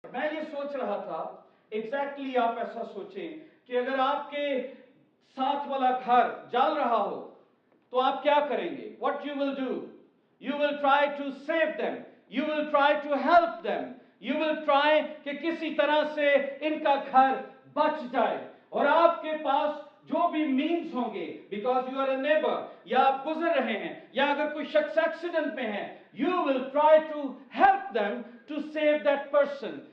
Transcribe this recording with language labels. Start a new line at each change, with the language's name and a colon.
Hindi: सोच रहा था, एग्जैक्टली आप ऐसा सोचें कि अगर आपके साथ वाला घर जल रहा हो तो आप क्या करेंगे?
English: What you will do? You will try to save them. You will try to help them. You will try
Hindi: कि किसी तरह से इनका घर बच जाए, और आपके पास जो भी मीन्स होंगे,
English: because you are a neighbour,
Hindi: या आप गुजर रहे हैं, या अगर कोई शख्स एक्सीडेंट में है,
English: You will try to help them to save that person.